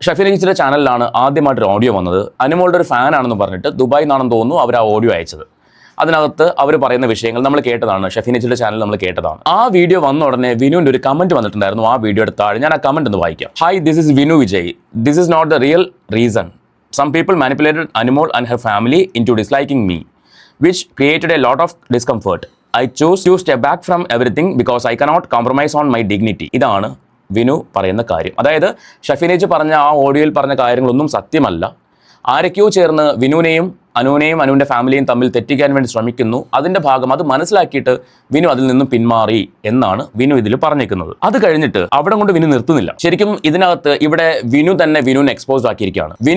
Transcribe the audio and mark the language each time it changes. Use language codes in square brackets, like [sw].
[ml] ഷഫീന ചേച്ചിയുടെ ചാനലിലാണ് ആദ്യമായിട്ടൊരു ഓഡിയോ വന്നത്. അനുമോളുടെ ഒരു ഫാനാണെന്ന് പറഞ്ഞിട്ട് ദുബായിൽ നിന്നാണെന്ന് തോന്നുന്നു അവർ ആ ഓഡിയോ അയച്ചത്. അതിനകത്ത് അവർ പറയുന്ന വിഷയങ്ങൾ നമ്മൾ കേട്ടതാണ്. ഷഫീന ചേച്ചിയുടെ ചാനൽ നമ്മൾ കേട്ടതാണ്. ആ വീഡിയോ വന്ന ഉടനെ വിനുവിൻ്റെ ഒരു കമൻറ്റ് വന്നിട്ടുണ്ടായിരുന്നു. ആ വീഡിയോയുടെ താഴെ ഞാൻ ആ കമൻറ്റ് ഒന്ന് വായിക്കാം. [en] Hi, this is Vinu Vijay. This is not the real reason. Some people manipulated Anmol and her family into disliking me, which created a lot of discomfort. I chose to step back from everything because I cannot compromise on my dignity. [ml] ഇതാണ് വിനു പറയുന്ന കാര്യം. അതായത് ഷഫീനേജ് പറഞ്ഞ ആ ഓഡിയോയിൽ പറഞ്ഞ കാര്യങ്ങളൊന്നും സത്യമല്ല. ആരൊക്കെയോ ചേർന്ന് വിനുവിനെയും അനുവിൻ്റെ ഫാമിലിയും തമ്മിൽ തെറ്റിക്കാൻ വേണ്ടി ശ്രമിക്കുന്നു. അതിൻ്റെ ഭാഗം അത് മനസ്സിലാക്കിയിട്ട് വിനു അതിൽ നിന്നും പിന്മാറി എന്നാണ് വിനു ഇതിൽ പറഞ്ഞേക്കുന്നത്. അത് കഴിഞ്ഞിട്ട് അവിടെ കൊണ്ട് വിനു നിർത്തുന്നില്ല. ശരിക്കും ഇതിനകത്ത് ഇവിടെ വിനു തന്നെ വിനുവിനെ എക്സ്പോസ് ആക്കിയിരിക്കുകയാണ്.